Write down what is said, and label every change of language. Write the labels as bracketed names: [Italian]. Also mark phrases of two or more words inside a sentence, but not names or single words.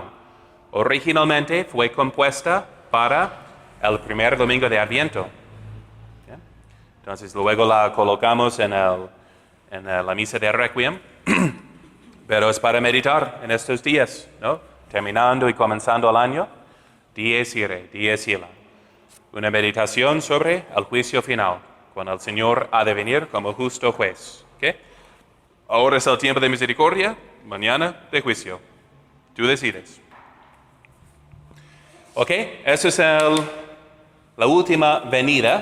[Spanish] Originalmente fue compuesta para el primer domingo de Adviento. Entonces luego la colocamos en la misa de Requiem, pero es para meditar en estos días, ¿no? Terminando y comenzando el año, [Latin] dies irae, dies illa. [Spanish] Una meditación sobre el juicio final, cuando el Señor ha de venir como justo juez. ¿Okay? Ahora es el tiempo de misericordia, mañana de juicio. Tú decides. Ok, esa es la última venida.